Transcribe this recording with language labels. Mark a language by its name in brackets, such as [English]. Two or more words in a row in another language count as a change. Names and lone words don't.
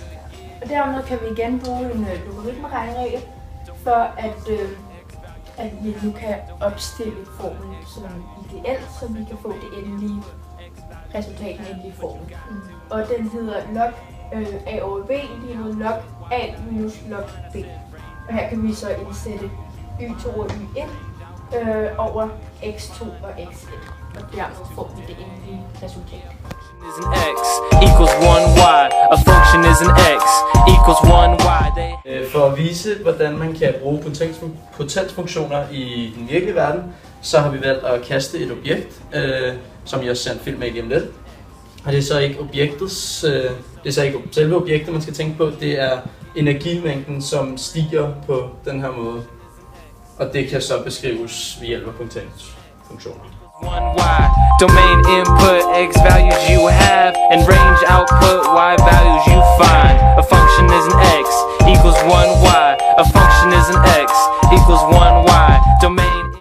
[Danish] Og dermed kan vi igen bruge en logaritmeregneregel for at vi nu kan opstille formlen som ideelt, så vi kan få det endelige resultat, den endelige formel. Og den hedder log a over b lige med log a minus log b. Og her kan vi så indsætte y2 og y1 over x2 og x1. Og dermed får vi det endelige resultat. [English] Is an x equals 1y. A function is an x equals 1y. [Danish] For at vise, hvordan man kan bruge potensfunktioner i den virkelige verden, så har vi valgt at kaste et objekt, som jeg har sendt film med igennem lidt. Og det er så ikke ikke selve objektet, man skal tænke på. Det er energimængden, som stiger på den her måde. Og det kan så beskrives ved hjælp af potensfunktioner. [English] 1y. Domain input x values you have, and range output y values you find. A function is an x equals 1y. A function is an x equals 1y. Domain